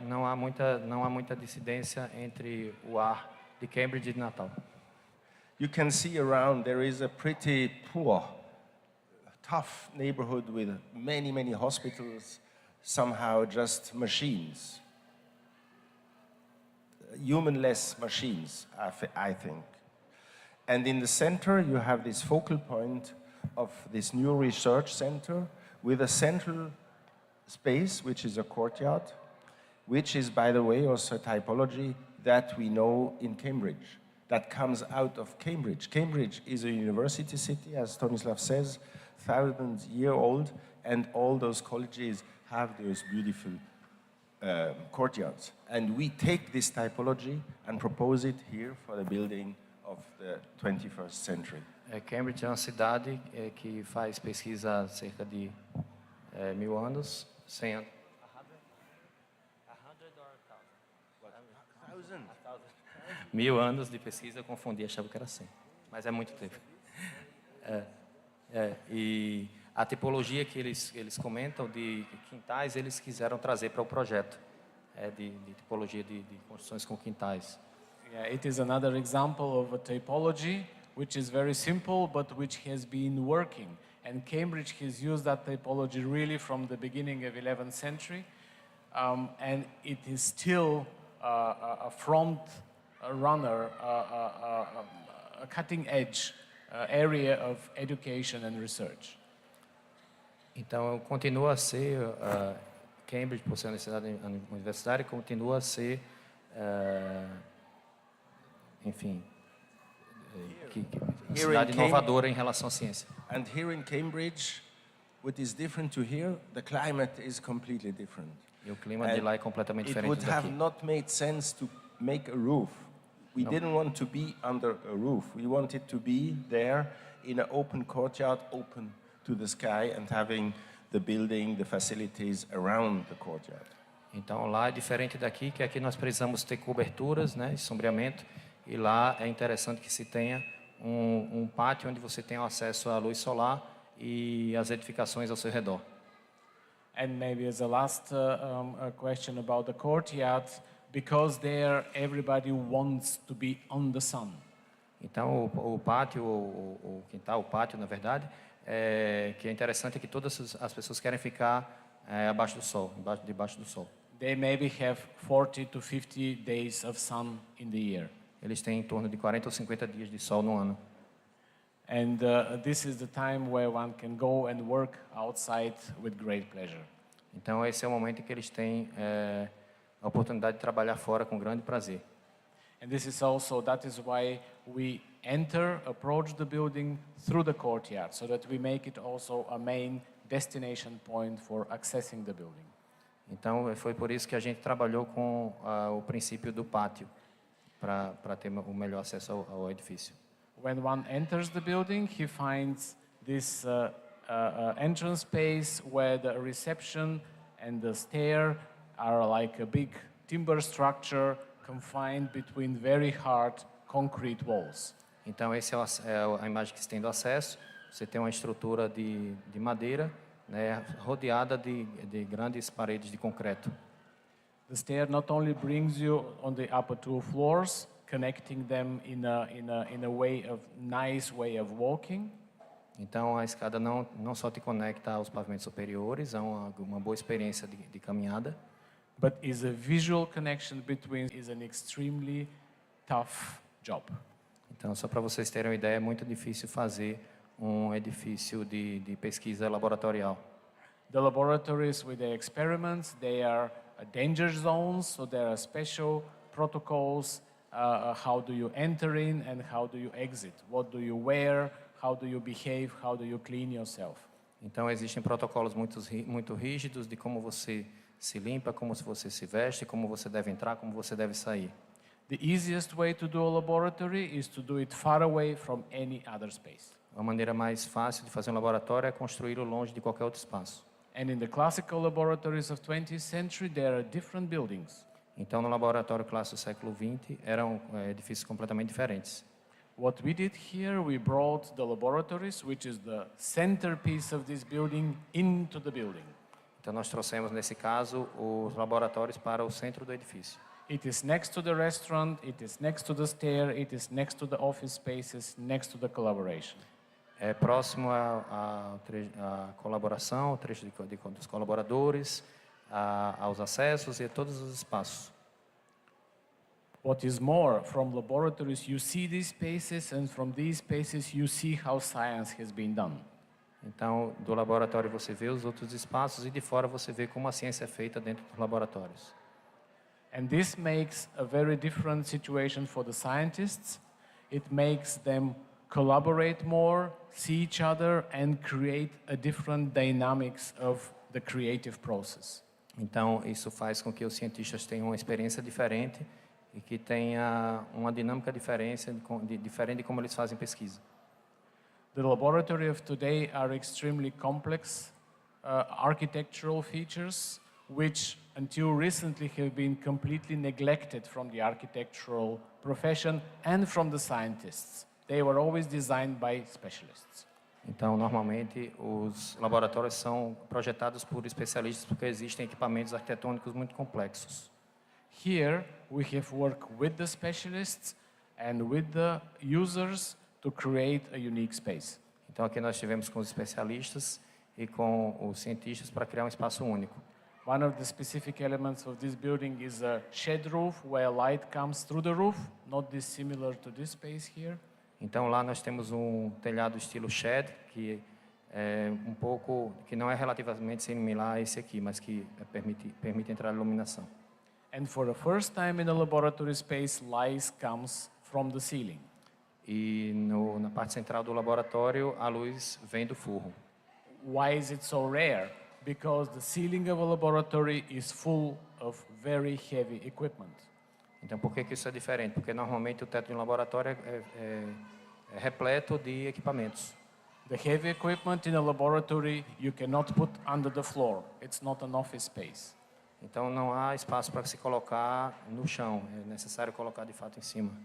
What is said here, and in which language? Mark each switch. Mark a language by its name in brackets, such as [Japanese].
[Portuguese] Não há muita dissidência entre o ar de Cambridge e de Natal. [English] You can see around there is a pretty poor, tough neighborhood with many, many hospitals, somehow just machines. Humanless machines, I think. And in the center, you have this focal point of this new research center with a central space, which is a courtyard, which is, by the way, also a typology that we know in Cambridge, that comes out of Cambridge. Cambridge is a university city, as Stanislav says, 1,000-year-old, and all those colleges have those beautiful courtyards. And we take this typology and propose it here for the building of the 21st century. [Portuguese] Cambridge é uma cidade que faz pesquisa há cerca de 1.000 anos, 100 anos. 1.000 anos de pesquisa, eu confundi, achava que era 100, mas é muito tempo. E a tipologia que eles comentam de quintais, eles quiseram trazer para o projeto. de tipologia de construções com quintais. [English] Yeah, it is another example of a typology which is very simple but which has been working. And Cambridge has used that typology really from the beginning of 11th century. And it is still a front runner, a cutting edge area of education and research. [Portuguese] Então, continua a ser, Cambridge, por ser uma universidade, continua a ser, enfim, uma cidade inovadora em relação à ciência. [English] And here in Cambridge, what is different to here, the climate is completely different. [Portuguese] E o clima de lá é completamente [English] It [Portuguese] diferente [English] would have [Portuguese] daqui. [English] not made sense to make a roof. We didn't want to be under a roof. We wanted to be there in an open courtyard, open to the sky, and having the building, the facilities around the courtyard. [Portuguese] Então, lá é diferente daqui, que aqui nós precisamos ter coberturas, né, e sombreamento, e lá é interessante que se tenha um pátio onde você tenha acesso à luz solar e às edificações ao seu redor. [English] And maybe as a last a question about the courtyard, because there everybody wants to be on the sun. [Portuguese] Então, o pátio, o quintal, o pátio, na verdade, que é interessante é que todas as pessoas querem ficar abaixo do sol, debaixo do sol. [English] They maybe have 40 to 50 days of sun in the year. [Portuguese] Eles têm em torno de 40 ou 50 dias de sol no ano. [English] And this is the time where one can go and work outside with great pleasure. [Portuguese] Então, esse é o momento em que eles têm a oportunidade de trabalhar fora com grande prazer. [English] And that is why we approach the building through the courtyard, so that we make it also a main destination point for accessing the building. [Portuguese] Então, foi por isso que a gente trabalhou com o princípio do pátio, para ter o melhor acesso ao edifício. [English] When one enters the building, he finds this entrance space where the reception and the stair are like a big timber structure confined between very hard concrete walls. [Portuguese] Então, essa é a imagem que se tem do acesso. Você tem uma estrutura de madeira, né, rodeada de grandes paredes de concreto. [English] The stair not only brings you on the upper two floors, connecting them in a nice way of walking. [Portuguese] Então, a escada não só te conecta aos pavimentos superiores, é uma boa experiência de caminhada. [English] But is a visual connection between is an extremely tough job. [Portuguese] Então, só para vocês terem uma ideia, é muito difícil fazer um edifício de pesquisa laboratorial. [English] The laboratories with the experiments, they are danger zones, so there are special protocols. How do you enter in and how do you exit? What do you wear? How do you behave? How do you clean yourself? [Portuguese] Então, existem protocolos muito rígidos de como você se limpa, como você se veste, como você deve entrar, como você deve sair. [English] The easiest way to do a laboratory is to do it far away from any other space. [Portuguese] A maneira mais fácil de fazer um laboratório é construí-lo longe de qualquer outro espaço. [English] And in the classical laboratories of 20th century, there are different buildings. [Portuguese] Então, no laboratório clássico do século XX, eram edifícios completamente diferentes. [English] What we did here, we brought the laboratories, which is the centerpiece of this building, into the building. [Portuguese] Então, nós trouxemos, nesse caso, os laboratórios para o centro do edifício. [English] It is next to the restaurant, it is next to the stair, it is next to the office spaces, next to the collaboration. [Portuguese] É próximo à colaboração, ao trecho dos colaboradores, aos acessos e a todos os espaços. [English] What is more, from laboratories you see these spaces, and from these spaces you see how science has been done. [Portuguese] Então, do laboratório você vê os outros espaços e de fora você vê como a ciência é feita dentro dos laboratórios. [English] And this makes a very different situation for the scientists. It makes them collaborate more, see each other, and create a different dynamics of the creative process. [Portuguese] Então, isso faz com que os cientistas tenham uma experiência diferente e que tenha uma dinâmica diferente de como eles fazem pesquisa. [English] The laboratory of today are extremely complex architectural features, which until recently have been completely neglected from the architectural profession and from the scientists. They were always designed by specialists. [Portuguese] Então, normalmente, os laboratórios são projetados por especialistas porque existem equipamentos arquitetônicos muito complexos. [English] Here, we have worked with the specialists and with the users to create a unique space. [Portuguese] Então aqui nós tivemos com os especialistas e com os cientistas para criar um espaço único. [English] One of the specific elements of this building is a shed roof where light comes through the roof, not dissimilar to this space here. [Portuguese] Então lá nós temos um telhado estilo shed, que é que não é relativamente similar a esse aqui, mas que permite entrar a iluminação. [English] And for the first time in a laboratory space, light comes from the ceiling. [Portuguese] E na parte central do laboratório, a luz vem do forro. [English] Why is it so rare? Because the ceiling of a laboratory is full of very heavy equipment. [Portuguese] Então, por que isso é diferente? Porque normalmente o teto de um laboratório é repleto de equipamentos. [English] The heavy equipment in a laboratory you cannot put under the floor. It's not an office space. [Portuguese] Então, não há espaço para se colocar no chão. É necessário colocar de fato em cima.